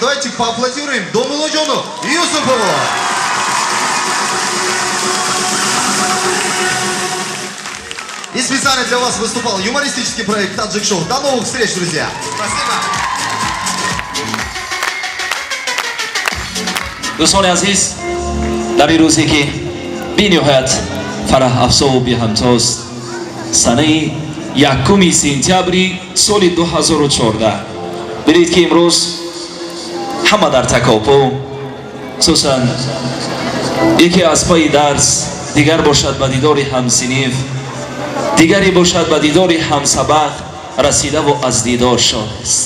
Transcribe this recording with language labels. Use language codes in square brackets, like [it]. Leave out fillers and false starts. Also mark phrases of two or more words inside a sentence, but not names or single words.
[ru] Давайте поаплодируем Домуладжону Юсупову. И специально для вас выступал юмористический проект Таджик Шоу. До новых встреч, друзья! Спасибо! [tg] дӯстони азиз, дар ин рӯзе ки бениҳоят фараҳ афзо ва беҳамтост, санаи 1 сентябри соли 2014, бинед ки имрӯз ҳама дар такопу, хусусан яке аз паи дарс, дигар бошад ба дидори ҳамсиниф, дигаре бошад ба дидори ҳамсабақ расидаву аз дидор шод аст.